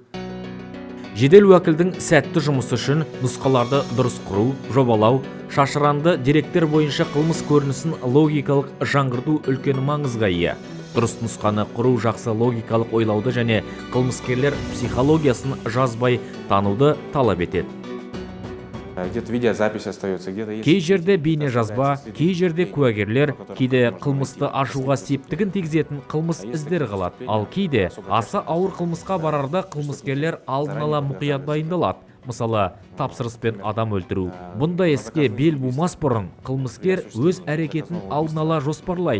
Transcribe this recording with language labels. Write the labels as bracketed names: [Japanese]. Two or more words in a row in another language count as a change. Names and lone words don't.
[Kazakh] Жедел уәкілдің сәтті жұмысы үшін нұсқаларды дұрыс құру, жобалау, шашыранды деректер бойынша қылмыс көрінісін логикалық жаңғырту үлкен маңызға ие. Дұрыс нұсқаны құру жақсы логикалық ойлауды және қылмыскерлер психологиясын жазбай тануды талап етеді. [Russian] Где-то видеозапись остается, где-то есть... [Kazakh] Кей жерде бейне жазба, кей жерде куәгерлер, кейде қылмысты ашуға септігін тигізетін қылмыс іздері қалады. Ал кейде аса ауыр қылмысқа барарда қылмыскерлер алдын ала мұқият дайындалады. Мысалы, тапсырыспен адам өлтіру. Бұндай іске бел бумас бұрын қылмыскер өз әрекетін алдын ала жоспарлайды.